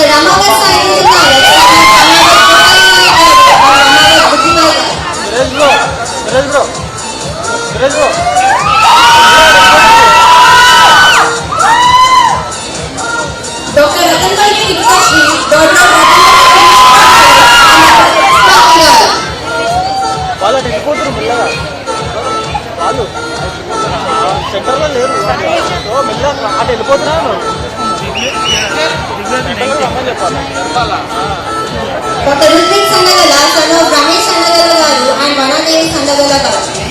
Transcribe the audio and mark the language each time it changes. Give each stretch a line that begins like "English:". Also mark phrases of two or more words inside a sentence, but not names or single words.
English: Ramagar Saini Garu, Dr. Ratanpalli Nikashri, daughter of
Telugu: వాళ్ళ వెళ్ళిపోతున్నారు మెల్లగా వాళ్ళు సెంటర్లో లేరు మెల్లగా అటు వెళ్ళిపోతున్నారు చెప్పాలి
English: Dr. Ritwik Sandagala, son of Ramesh Sandagala Garu and Vanadevi Sandagala Garu.